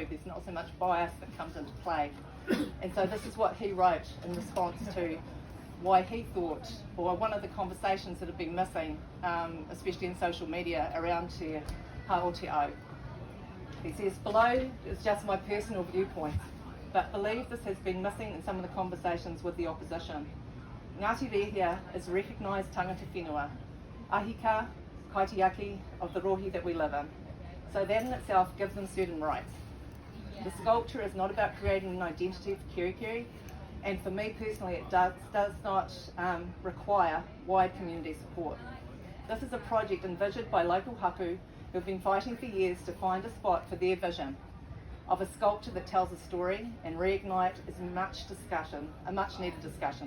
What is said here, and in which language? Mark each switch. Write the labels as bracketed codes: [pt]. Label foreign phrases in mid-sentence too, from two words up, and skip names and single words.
[en] There's not so much bias that comes into play. And so this is what he wrote in response to why he thought, or one of the conversations that have been missing, especially in social media, around Te Ha o Te O. He says, below is just my personal viewpoints, but believe this has been missing in some of the conversations with the opposition. Ngāti Rehia is recognised [mi] tangata whenua, ahika, kaitiaki [en] of the rohi that we live in. So that in itself gives them certain rights. The sculpture is not about creating an identity for Kerikeri, and for me personally it does not require wide community support. This is a project envisioned by local hapu who have been fighting for years to find a spot for their vision of a sculpture that tells a story and reignite a much needed discussion.